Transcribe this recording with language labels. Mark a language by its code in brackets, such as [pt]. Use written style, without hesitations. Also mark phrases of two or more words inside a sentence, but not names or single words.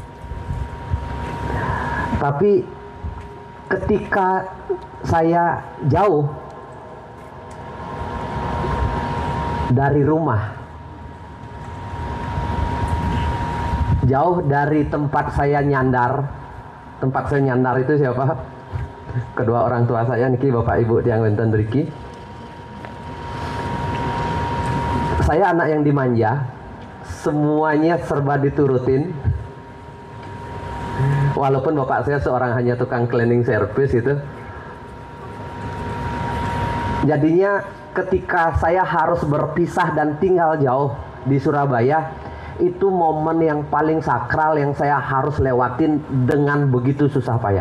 [id] Tapi ketika saya jauh dari rumah, jauh dari tempat saya nyandar. Tempat saya nyandar itu siapa? Kedua orang tua saya niki, bapak ibu [ban] Tiang wenten mriki. [id] Saya anak yang dimanja, semuanya serba diturutin. Walaupun bapak saya seorang hanya tukang [en] cleaning service [id] itu. Jadinya ketika saya harus berpisah dan tinggal jauh di Surabaya, itu momen yang paling sakral yang saya harus lewatin dengan begitu susah payah.